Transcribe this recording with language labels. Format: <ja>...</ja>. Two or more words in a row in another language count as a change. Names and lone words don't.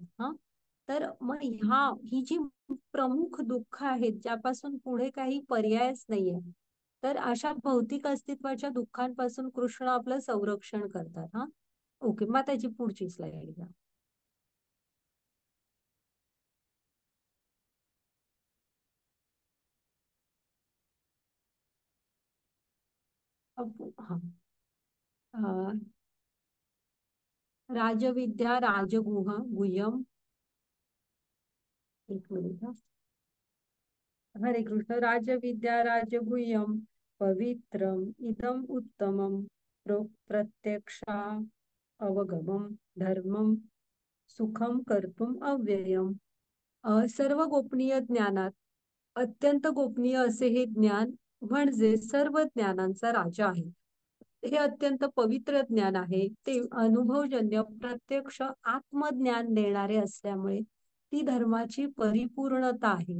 <mr>हा, तर मग ही जी प्रमुख दुःख आहेत ज्यापासून पुढे काही पर्यायच नाहीये, तर अशा भौतिक अस्तित्वाच्या दुःखांपासून कृष्ण आपलं संरक्षण करतात. हा, ओके, मग त्याची पुढची स्लाइड घ्या. हा,</mr> <sa>राजविद्या राजगुह गुह्यम.</sa> <mr>एक मिनिट हा. हरे कृष्ण.</mr> <sa>राजविद्या राजगुह्यम पवित्रम इदम उत्तमम प्रत्यक्षा अवगमम धर्मम सुखम कर्तुम अव्ययम.</sa> <mr>सर्व गोपनीय ज्ञानात अत्यंत गोपनीय असे हे ज्ञान म्हणजे सर्व ज्ञानांचा राजा आहे. हे अत्यंत पवित्र ज्ञान आहे. ते अनुभवजन्य प्रत्यक्ष आत्मज्ञान देणारे असल्यामुळे ती धर्माची परिपूर्णता आहे.</mr>